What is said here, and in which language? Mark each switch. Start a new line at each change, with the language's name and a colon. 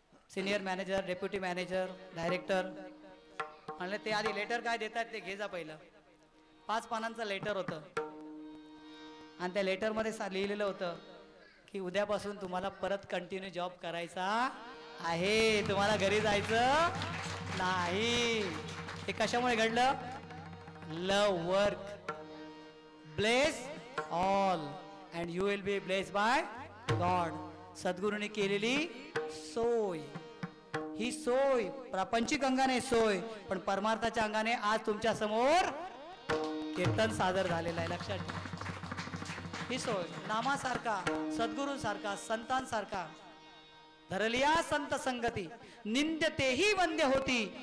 Marathi: Senior manager, deputy manager, director. म्हणले ते आधी लेटर काय देतात ते घे जा पहिलं. 5 पानांचं लेटर होतं. आणि त्या लेटरमध्ये लिहिलेलं होतं की उद्यापासून तुम्हाला परत कंटिन्यू जॉब करायचा आहे, तुम्हाला घरी जायचं नाही. ते कशामुळे घडलं?
English: Love work bless all and you will be bless by God.
Marathi: सद्गुरूंनी केलेली सोय. ही सोय प्रापंचिक अंगाने सोय, पण परमार्थाच्या अंगाने आज तुमच्या समोर कीर्तन सादर झालेलं आहे. लक्षात ठेवा. ही सोय नामासारखा, सद्गुरूंसारखा, संतांसारखा धरलिया संत संगती निंद्य तेही वंद्य होती.